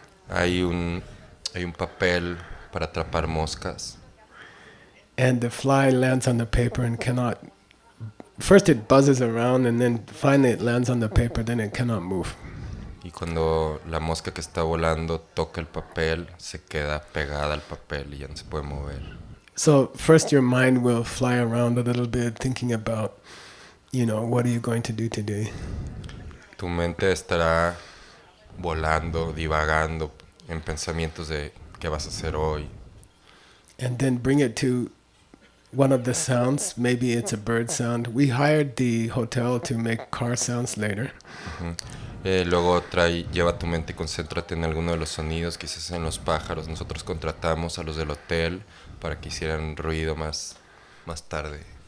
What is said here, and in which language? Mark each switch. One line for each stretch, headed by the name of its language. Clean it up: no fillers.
Spanish: Hay un papel para atrapar moscas.
English: And the fly lands on the paper and cannot. First it buzzes around and then finally it lands on the paper, then it cannot move.
Spanish: Y cuando la mosca que está volando toca el papel, se queda pegada al papel y ya no se puede mover.
English: So first your mind will fly around a little bit thinking about, what are you going to do today?
Spanish: Tu mente estará volando, divagando en pensamientos de qué vas a hacer hoy.
English: And then bring it to one of the sounds. Maybe it's a bird sound. We hired the hotel to make car sounds later. Uh-huh.
Spanish: Luego lleva tu mente y concéntrate en alguno de los sonidos, quizás en los pájaros. Nosotros contratamos a los del hotel para que hicieran ruido más tarde.